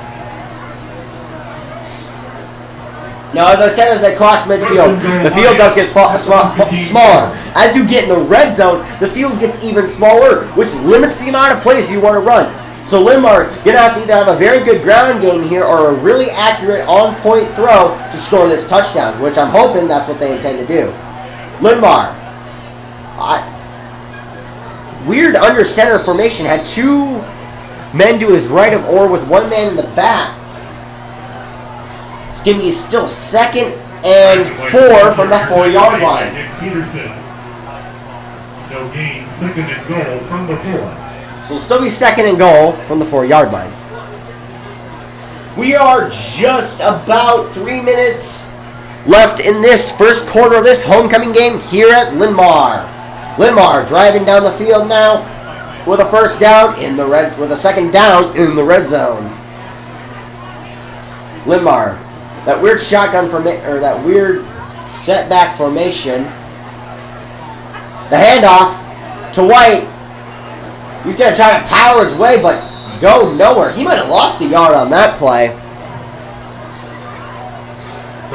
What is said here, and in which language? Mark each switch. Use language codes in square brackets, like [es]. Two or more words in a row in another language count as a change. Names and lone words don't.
[en] Now, as I said, as they cross midfield, the field does get smaller. As you get in the red zone, the field gets even smaller, which limits the amount of plays you want to run. So Linn-Mar going to have to either have a very good ground game here or a really accurate on-point throw to score this touchdown, which I'm hoping that's what they intend to do. Linn-Mar. Weird under center formation. Had 2 men to his right of Orr with 1 man in the back. It's going to be still 2nd and 4 from the 4-yard line. No gain, 2nd and goal from the 4. So it'll still be 2nd and goal from the 4-yard line. We are just about 3 minutes left in this first quarter of this homecoming game here at Linn-Mar. Linn-Mar driving down the field now with a 1st down in the red, with a 2nd down in the red zone. Linn-Mar, that weird shotgun or that weird setback formation. The handoff to White. He's going to try to power his way, but go nowhere. He might have lost a yard on that play.